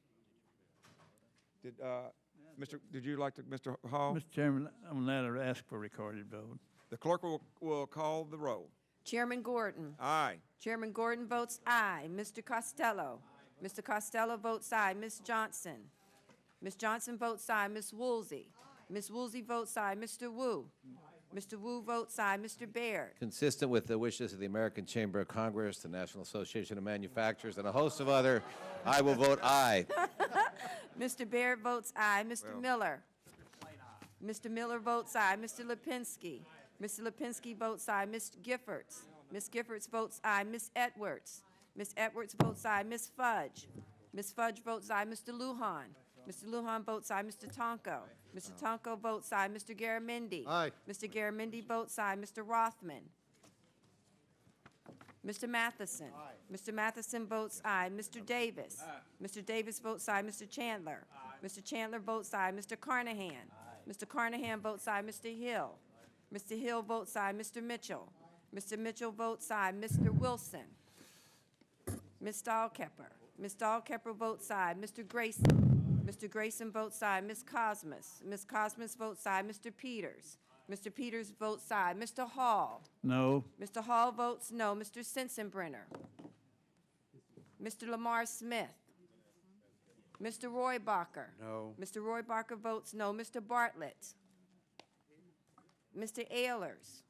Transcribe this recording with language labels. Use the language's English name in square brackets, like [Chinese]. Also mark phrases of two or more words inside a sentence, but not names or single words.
[English] Did you like to, Mr. Hall? Mr. Chairman, on that, I ask for recorded vote. The clerk will call the roll. Chairman Gordon. Aye. Chairman Gordon votes aye. Mr. Costello. Mr. Costello votes aye. Ms. Johnson. Ms. Johnson votes aye. Ms. Woolsey. Ms. Woolsey votes aye. Mr. Wu. Mr. Wu votes aye. Mr. Baird. Consistent with the wishes of the American Chamber of Congress, the National Association of Manufacturers, and a host of other, I will vote aye. Mr. Baird votes aye. Mr. Miller. Mr. Miller votes aye. Mr. Lipinski. Mr. Lipinski votes aye. Ms. Giffords. Ms. Giffords votes aye. Ms. Edwards. Ms. Edwards votes aye. Ms. Fudge. Ms. Fudge votes aye. Mr. Lujan. Mr. Lujan votes aye. Mr. Tonko. Mr. Tonko votes aye. Mr. Garamendi. Aye. Mr. Garamendi votes aye. Mr. Rothman. Mr. Matheson. Aye. Mr. Matheson votes aye. Mr. Davis. Aye. Mr. Davis votes aye. Mr. Chandler. Aye. Mr. Chandler votes aye. Mr. Carnahan. Aye. Mr. Carnahan votes aye. Mr. Hill. Aye. Mr. Hill votes aye. Mr. Mitchell. Mr. Mitchell votes aye. Mr. Wilson. Ms. Dahlkemper. Ms. Dahlkemper votes aye. Mr. Grayson. Mr. Grayson votes aye. Ms. Cosmas. Ms. Cosmas votes aye. Mr. Peters. Mr. Peters votes aye. Mr. Hall. No. Mr. Hall votes no. Mr. Sensenbrenner. Mr. Lamar Smith. Mr. Roybacher. No. Mr. Roybacher votes no. Mr. Bartlett. Mr. Ehlers.